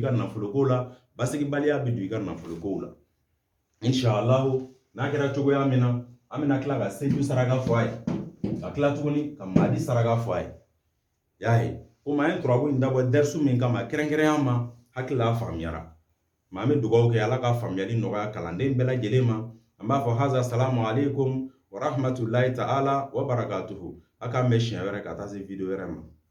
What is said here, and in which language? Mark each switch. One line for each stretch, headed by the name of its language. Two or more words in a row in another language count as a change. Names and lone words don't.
Bambara: ka nafolo ko la basigibaliya bi don i ka nafolo ko la inshallah n'a kɛra cogoya min na an bɛna tila ka seju saraka fɔ a ye ka tila tuguni ka madi saraka fɔ a ye y'a ye komi an ye turabu in dabɔ dɛrisu min kama kɛrɛnkɛrɛnya ma hakili la faamuyara maa an bɛ dugawu kɛ ala ka faamuyali nɔgɔya kalanden bɛɛ lajɛlen ma an b'a fɔ haza
Arabic: السلام عليكم ورحمة الله تعالى وبركاته
Bambara: a k'an bɛ siɲɛ wɛrɛ ka taa se video wɛrɛ ma